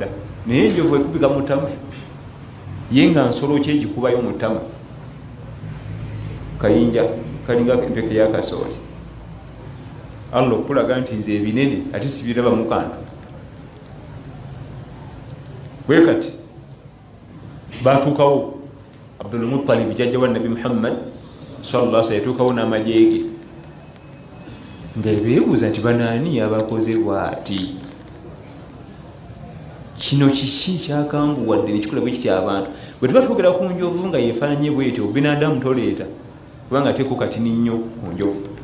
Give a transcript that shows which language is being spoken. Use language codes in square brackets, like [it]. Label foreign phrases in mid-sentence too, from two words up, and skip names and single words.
[lg] Naye enjovu ekubika mu ttama ye nga nsolo ki egikubayo mu ttama, kayinja kalinga empeke y'akasooli. Allah okulaga nti nze ebinene ate sibiraba mu kantu. Bwe kati baatuukawo Abdul Muttalib jjajja wa Nabi Muhammad [ar] صلى الله عليه وسلم, [lg] yatuukawo n'amajeege nga beebuuza nti banaani abakoze bw'ati, kino kiki kyakanguwadde nekikola bwe kitya abantu. Bwe tuba twogera ku njovu nga yeefaananye bwetyo, binadamu toleeta kubanga teeko katini nnyo ku njovu.